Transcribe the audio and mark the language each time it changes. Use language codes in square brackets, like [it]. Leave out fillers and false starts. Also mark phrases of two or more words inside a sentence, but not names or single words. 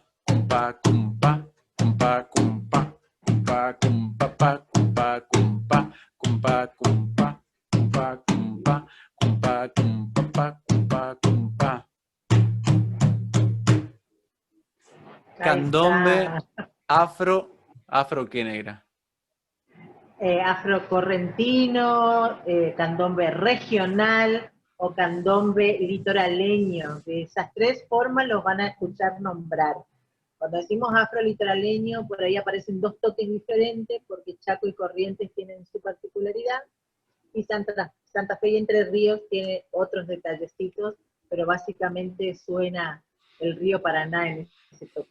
[es] cumpa, cumpa, cumpa, cumpa, cumpa, cumpa, pa, cumpa, cumpa, cumpa, cumpa, cumpa, cumpa, cumpa, cumpa, pa, cumpa, cumpa. Candombe afro qué, Negra. Afrocorrentino, candombe regional o candombe litoraleño. De esas tres formas los van a escuchar nombrar. Cuando decimos afro-litoraleño, por ahí aparecen dos toques diferentes, porque Chaco y Corrientes tienen su particularidad, y Santa Fe y Entre Ríos tiene otros detallecitos, pero básicamente suena el río Paraná en ese toque.